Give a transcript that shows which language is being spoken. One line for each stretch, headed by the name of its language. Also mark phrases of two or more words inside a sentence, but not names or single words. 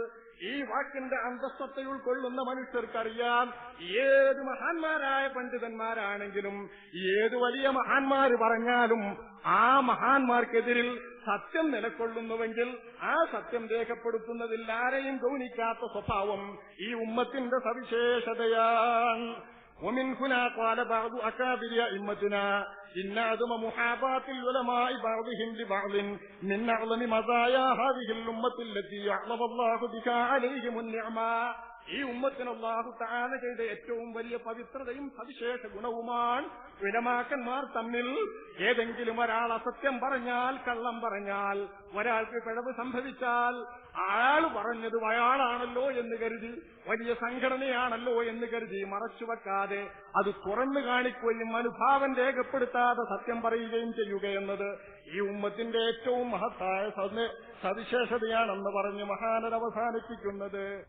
Malayalam: ഈ വാക്കിന്റെ അന്തസ്സത്തെ ഉൾക്കൊള്ളുന്ന മനുഷ്യർക്കറിയാം, ഏത് മഹാന്മാരായ പണ്ഡിതന്മാരാണെങ്കിലും ഏത് വലിയ മഹാന്മാര് പറഞ്ഞാലും ആ മഹാന്മാർക്കെതിരിൽ സത്യം നിലകൊള്ളുന്നുവെങ്കിൽ ആ സത്യം രേഖപ്പെടുത്തുന്നതിൽ ആരെയും ഗൗനിക്കാത്ത സ്വഭാവം ഈ ഉമ്മത്തിന്റെ സവിശേഷതയാണ്.
Arabic: ومن هنا قال بعض أكابر أئمتنا إن عدم محاباة العلماء بعضهم لبعض من أعظم مزايا هذه الأمة التي أعظم الله بها عليهم النعمة.
Malayalam: ഈ ഉമ്മത്തിന്
Arabic: الله تعالى
Malayalam: ചെയ്ത ഏറ്റവും വലിയ പവിത്രതയും സവിശേഷ ഗുണവുമാണ് ഉലമാക്കന്മാർ തമ്മിൽ ഏതെങ്കിലും ഒരാൾ അസത്യം പറഞ്ഞാൽ, കള്ളം പറഞ്ഞാൽ, ഒരാൾക്ക് പിഴവ് സംഭവിച്ചാൽ അയാൾ പറഞ്ഞത് അയാളാണല്ലോ എന്ന് കരുതി, വലിയ സംഘടനയാണല്ലോ എന്ന് കരുതി മറച്ചുവെക്കാതെ അത് തുറന്നു കാണിക്കുകയും അനുഭാവം രേഖപ്പെടുത്താതെ സത്യം പറയുകയും ചെയ്യുകയെന്നത് ഈ ഉമ്മത്തിന്റെ ഏറ്റവും മഹത്തായ സവിശേഷതയാണെന്ന് പറഞ്ഞ് മഹാനർ അവസാനിപ്പിക്കുന്നത്.